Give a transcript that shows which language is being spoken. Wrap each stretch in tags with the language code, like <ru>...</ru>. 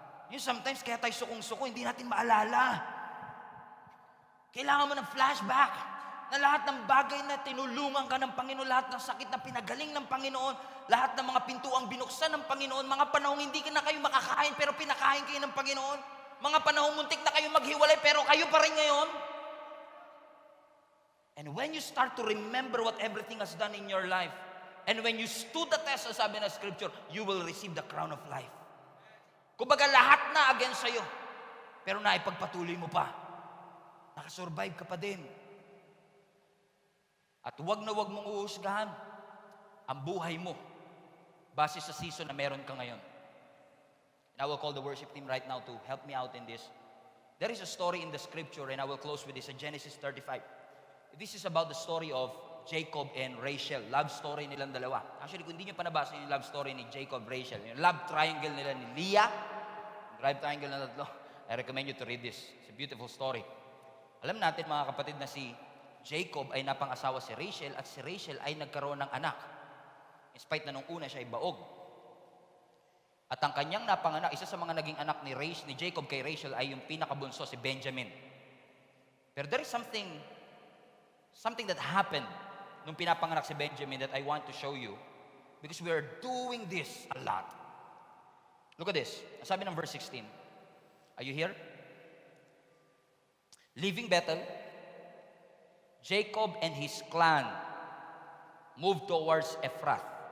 <tl>Yung sometimes, kaya tayo sukong-suko, hindi natin maalala. Kailangan mo ng flashback. Na lahat ng bagay na tinulungan ka ng Panginoon, lahat ng sakit na pinagaling ng Panginoon, lahat ng mga pintuang binuksan ng Panginoon, mga panahong hindi na kayo makakain pero pinakain kayo ng Panginoon, mga panahong muntik na kayo maghiwalay pero kayo pa rin ngayon.</tl> <en>And when you start to remember what everything has done in your life, and when you stood the test,</en> <tl>sabi ng Scripture,</tl> <en>you will receive the crown of life.</en> <tl>Kumbaga lahat na against sa'yo, pero naipagpatuloy mo pa. Nakasurvive ka pa din. At huwag na huwag mong uhusgahan ang buhay mo base sa season na meron ka ngayon.</tl> <en>And I will call the worship team right now to help me out in this. There is a story in the Scripture, and I will close with this, in Genesis 35. This is about the story of Jacob and Rachel.</en> <tl>Love story nilang dalawa. Actually, kung hindi nyo pa nabasa yung love story ni Jacob, Rachel, yung love triangle nila ni Leah, love triangle na tatlo,</tl> <en>I recommend you to read this. It's a beautiful story.</en> <tl>Alam natin mga kapatid na si Jacob ay napang-asawa si Rachel at si Rachel ay nagkaroon ng anak. In spite na nung una siya ay baog. At ang kanyang napanganak, isa sa mga naging anak ni Jacob kay Rachel ay yung pinakabunso, si Benjamin.</tl> <en>Pero there is something that happened</en> <tl>nung pinapanganak si Benjamin</tl> <en>that I want to show you because we are doing this a lot. Look at this. Sabi ng verse 16. Are you here? Leaving Bethel, Jacob and his clan moved towards Ephrath.</en>